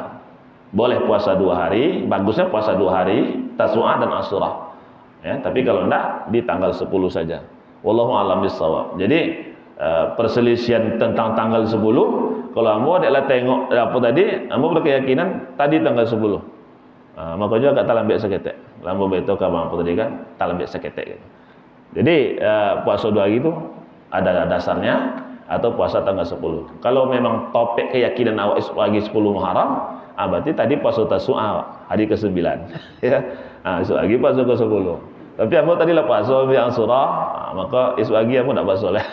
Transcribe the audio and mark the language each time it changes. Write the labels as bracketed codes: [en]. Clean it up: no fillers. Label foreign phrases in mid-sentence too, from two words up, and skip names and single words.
[id] Boleh puasa 2 hari, bagusnya puasa 2 hari, Tasu'a dan Asyura. Ya, tapi kalau tidak di tanggal 10 saja. [ar] والله أعلم بالصواب. [id] Jadi perselisihan tentang tanggal 10, kalau kamu adalah tengok apa tadi, kamu berkeyakinan tadi tanggal 10. [min] Makanya agak talambek seketek. Lambo beto ka apa tadi kan, talambek seketek gitu. [id] Jadi puasa 2 hari itu ada dasarnya atau puasa tanggal 10. Kalau memang topik keyakinan awak lagi 10 Muharram, berarti tadi puasa Tasu'a hari ke-9 ya. Esok lagi puasa ke-10. Tapi kamu tadi lah puasa yang surah, maka esok lagi kamu tak puasa lah.